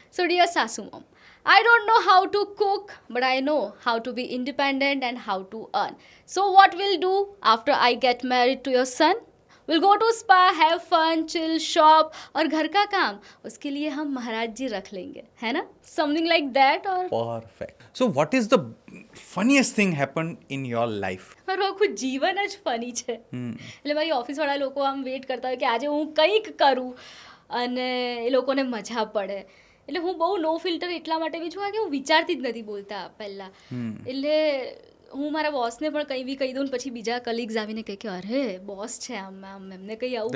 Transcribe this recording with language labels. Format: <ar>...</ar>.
<en>So dear Sasu mom, I don't know how to cook, but I know how to be independent and how to earn. So what we'll do after I get married to your son? We'll go to spa, have fun, chill, shop,</en> <hi>और घर का काम उसके लिए हम महाराज जी रख लेंगे, है ना?</hi> <en>Something like that or Perfect. So what is the funniest thing happened in your life?</en> <gu>મારું આખું જીવન જ ફની છે. એટલે મારી ઓફિસવાળા લોકો આમ વેઇટ કરતા હોય કે આજે હું કંઈક કરું અને એ લોકોને મજા પડે. એટલે હું બહુ નો ફિલ્ટર એટલા માટે બી છું કે હું વિચારતી જ નથી બોલતા પહેલાં. એટલે હું મારા બોસને પણ કંઈ બી કહી દઉં ને પછી બીજા કલીગ્સ આવીને કહે કે અરે બોસ છે આમ આમ એમને કંઈ આવું</gu>